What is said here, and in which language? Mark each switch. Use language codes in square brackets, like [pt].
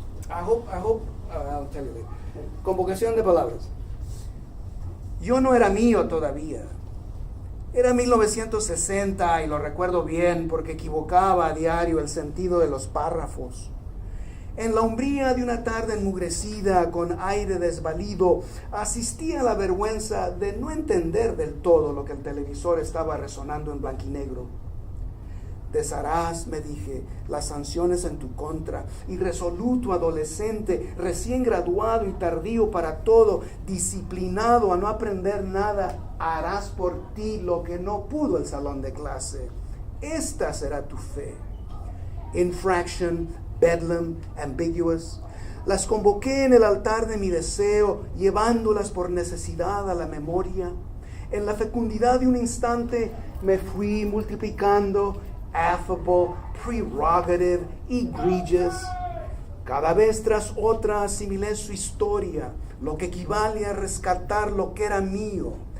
[en] I hope I'll tell you later. [es] Convocación de palabras. Yo no era mío todavía. Era 1960 y lo recuerdo bien porque equivocaba a diario el sentido de los párrafos. En la umbría de una tarde enmugrecida, con aire desvalido, asistí a la vergüenza de no entender del todo lo que el televisor estaba resonando en blanquinegro. Desharás, me dije, las sanciones en tu contra, irresoluto adolescente, recién graduado y tardío para todo, disciplinado a no aprender nada, harás por ti lo que no pudo el salón de clase. Esta será tu fe. [en] Infraction, bedlam, ambiguous. [es] Las convoqué en el altar de mi deseo, llevándolas por necesidad a la memoria. En la fecundidad de un instante me fui multiplicando, [en] affable, prerogative, egregious. [es] Cada vez tras otra asimilé su historia, lo que equivale a rescatar lo que era mío.